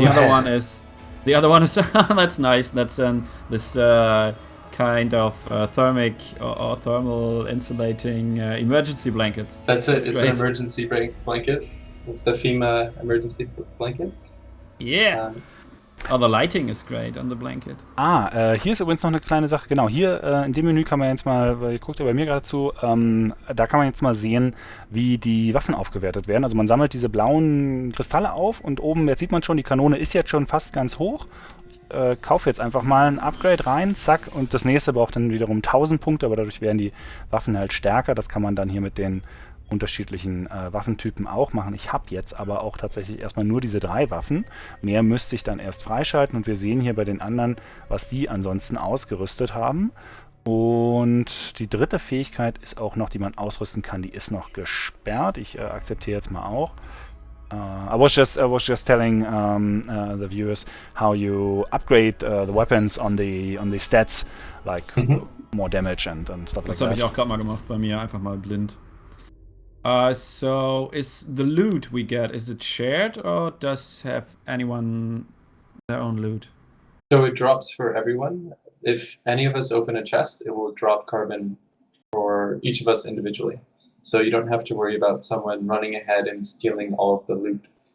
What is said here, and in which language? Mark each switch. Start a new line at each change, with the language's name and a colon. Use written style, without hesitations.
English: The other one is that's nice. That's this kind of thermic or thermal insulating emergency blanket. That's it. It's great. an emergency blanket. It's the FEMA emergency blanket. Yeah. The lighting is great on the blanket.
German: Hier ist übrigens noch eine kleine Sache. Genau, hier in dem Menü kann man jetzt mal, weil ihr guckt ja bei mir gerade zu, da kann man jetzt mal sehen, wie die Waffen aufgewertet werden. Also man sammelt diese blauen Kristalle auf und oben, jetzt sieht man schon, die Kanone ist jetzt schon fast ganz hoch. Ich kaufe jetzt einfach mal ein Upgrade rein, zack, und das nächste braucht dann wiederum 1000 Punkte, aber dadurch werden die Waffen halt stärker. Das kann man dann hier mit den unterschiedlichen Waffentypen auch machen. Ich habe jetzt aber auch tatsächlich erstmal nur diese 3 Waffen. Mehr müsste ich dann erst freischalten, und wir sehen hier bei den anderen, was die ansonsten ausgerüstet haben. Und die 3. Fähigkeit ist auch noch, die man ausrüsten kann, die ist noch gesperrt. Ich akzeptiere jetzt mal auch.
English: I was just telling the viewers how you upgrade the weapons on the stats, like more damage and stuff like that.
German: Das habe ich auch gerade mal gemacht bei mir, einfach mal blind.
English: So is the loot we get, is it shared or does have anyone their own loot? So it drops for everyone. If any of us open a chest, it will drop carbon for each of us individually. So you don't have to worry about someone running ahead and stealing all of the loot.